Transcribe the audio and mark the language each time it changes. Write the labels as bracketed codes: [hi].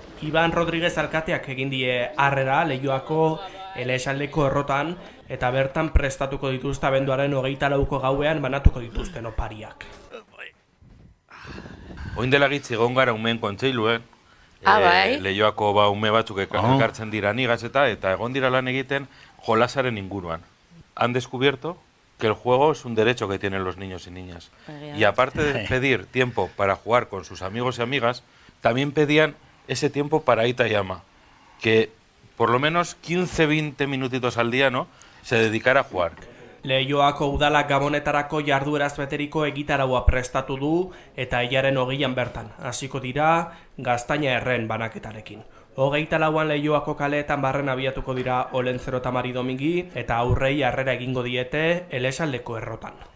[eu] Iban Rodriguez alkateak egin die harrera Leioako Elesaldeko errotan eta bertan prestatuko dituzte abenduaren 24ko gauean banatuko dituzten opariak. Oin dela gitzi egon gara umeen kontseiluen, Leioako ume batzuk ekartzen dira nigaz eta egon dira lan egiten jolasaren inguruan. [es] Han descubierto que el juego es un derecho que tienen los niños y niñas. Y aparte de pedir tiempo para jugar con sus amigos y amigas, también pedían ese tiempo para Ita y Ama, que por lo menos 15-20 minutitos al día, ¿no?, se dedicara a jugar. [eu] Leioako udalak Gabonetarako jardueraz beteriko egitaraua prestatu du eta hilaren 20an bertan. Hasiko dira Gaztaina erren banaketarekin. 24an Leioako kaleetan barren abiatuko dira Olentzero eta Mari Domingi eta aurrei harrera egingo diete Elesaldeko errotan.